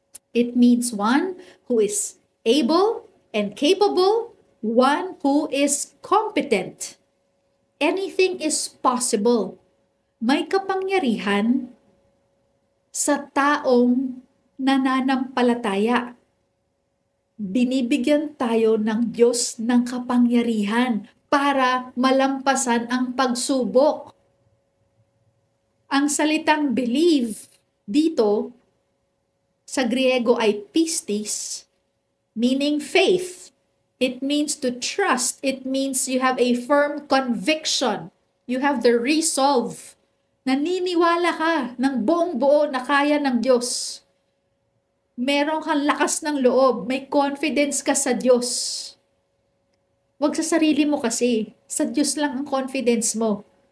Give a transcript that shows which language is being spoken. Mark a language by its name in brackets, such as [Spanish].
[English] It means one who is able and capable, one who is competent. Anything is possible. [Filipino] May kapangyarihan sa taong nananampalataya. Binibigyan tayo ng Diyos ng kapangyarihan para malampasan ang pagsubok. Ang salitang believe dito sa Griego ay pistis, meaning faith. [English] It means to trust. It means you have a firm conviction. You have the resolve. [Filipino] Naniniwala ka ng buong buo na kaya ng Diyos. Meron kang lakas ng loob, may confidence ka sa Diyos. Huwag sa sarili mo kasi, sa Diyos lang ang confidence mo.